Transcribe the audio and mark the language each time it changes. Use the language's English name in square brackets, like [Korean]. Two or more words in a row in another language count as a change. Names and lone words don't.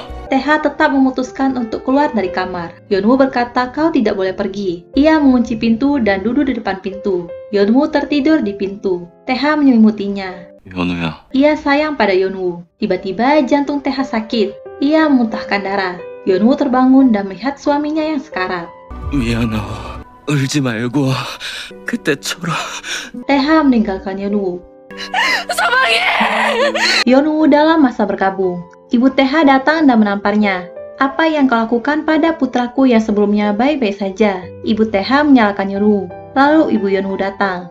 [Indonesian] Taeha tetap memutuskan untuk keluar dari kamar. Yeonwoo berkata, "Kau tidak boleh pergi." Ia mengunci pintu dan duduk di depan pintu. Yeonwoo tertidur di pintu. Taeha menyelimutinya. [Korean] 연우야. [Indonesian] Ia sayang pada Yeonwoo. Tiba-tiba jantung Taeha sakit. Ia memuntahkan darah. Yeonwoo terbangun dan melihat suaminya yang sekarat. [Korean] 미안하. 울지 말고 그때처럼. [Indonesian] Taeha meninggalkan Yeonwoo. Yeonwoo dalam masa berkabung. Ibu Taeha datang dan menamparnya. "Apa yang kau lakukan pada putraku yang sebelumnya baik-baik saja?" Ibu Taeha menyalahkan Yeonwoo. Lalu ibu Yeonwoo datang.